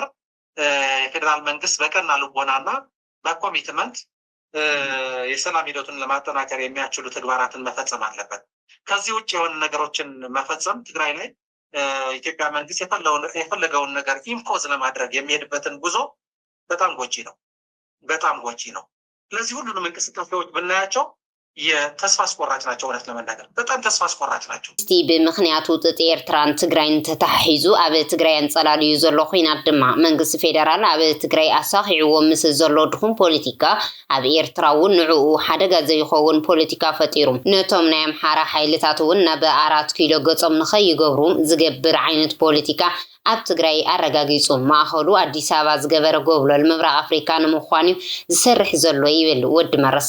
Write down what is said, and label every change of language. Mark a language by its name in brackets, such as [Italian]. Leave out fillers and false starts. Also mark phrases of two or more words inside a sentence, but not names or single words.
[Amharic] የፌዴራል መንግስት በቀና ልቦናና በኮሚትመንት የሰላም ሂደቱን ለማጠናከር የሚያስችሉ ተግባራትን መፈጸም አለበት። ከዚህ ውጭ የሆኑ ነገሮችን መፈጸም ትግራይ ላይ ኢትዮጵያ መንግስት የፈለገውን ነገር ኢምፖዝ ለማድረግ የሚሄድበትን ጉዞ በጣም ጎጂ ነው። ስለዚህ ሁሉንም እንቅስቃሴዎች ብናያቸው የተስፋ አስቆራጭ ናቸው። እውነት ለመናገር በጣም ተስፋ አስቆራጭ ናቸው። [Tigrinya] እስቲ ብምክንያቱ ጥጥ ኤርትራን ትግራይን ተታሒዙ ኣብ ትግራይ አንጸላልዩ ዘሎ ኩናት ድማ መንግስቲ ፌደራል ኣብ ትግራይ ኣሳኺዕዎ ምስ ዘሎ ድኹም ፖለቲካ ኣብ ኤርትራ እውን ንዕኡ ሓደጋ ዘይኸውን ፖለቲካ ፈጢሩ ነቶም ናይ ኣምሓራ ሓይልታት እውን ናብ 4 ኪሎ ገጾም ንኸይገብሩ ዝገብር ዓይነት ፖለቲካ ኣብ ትግራይ ኣረጋጊጹ ማእኸሉ ኣዲስ ኣበባ ዝገበረ ጎብለል ምብራቅ አፍሪካ ንምዃኑ ዝሰርሕ ዘሎ ይብል ወዲ መረሳ